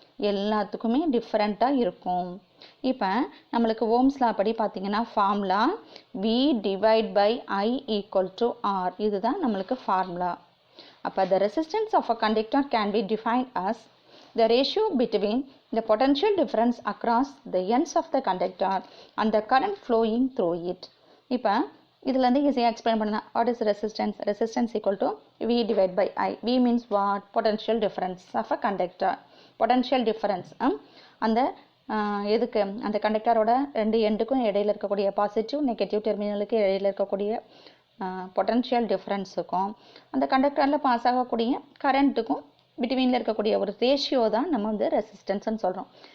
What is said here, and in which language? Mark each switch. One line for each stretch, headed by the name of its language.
Tamil: எல்லாத்துக்குமே டிஃப்ரெண்ட்டாக இருக்கும். இப்போ நம்மளுக்கு ஓம்ஸ் லா படி பார்த்தீங்கன்னா formula
English: V divide by I equal to R,
Tamil: இதுதான் நம்மளுக்கு ஃபார்முலா. அப்போ
English: The resistance of a conductor can be defined as the ratio between the potential difference across the ends of the conductor and the current flowing through it.
Tamil: இப்போ இதில் வந்து ஈஸியாக explain பண்ணலாம்.
English: What is resistance? Resistance equal to V divide by I. V means what? Potential difference of a conductor.
Tamil: Potential difference அந்த எதுக்கு அந்த கண்டக்டரோட ரெண்டு எண்டுக்கும் இடையில இருக்கக்கூடிய பாசிட்டிவ் நெகட்டிவ் டெர்மினலுக்கு இடையில இருக்கக்கூடிய பொட்டன்ஷியல் டிஃபரன்ஸுக்கும் அந்த கண்டக்டரில் பாஸ் ஆகக்கூடிய கரண்ட்டுக்கும் பிட்வீனில் இருக்கக்கூடிய ஒரு ரேஷியோ தான் நம்ம வந்து ரெசிஸ்டன்ஸ்ன்னு சொல்கிறோம்.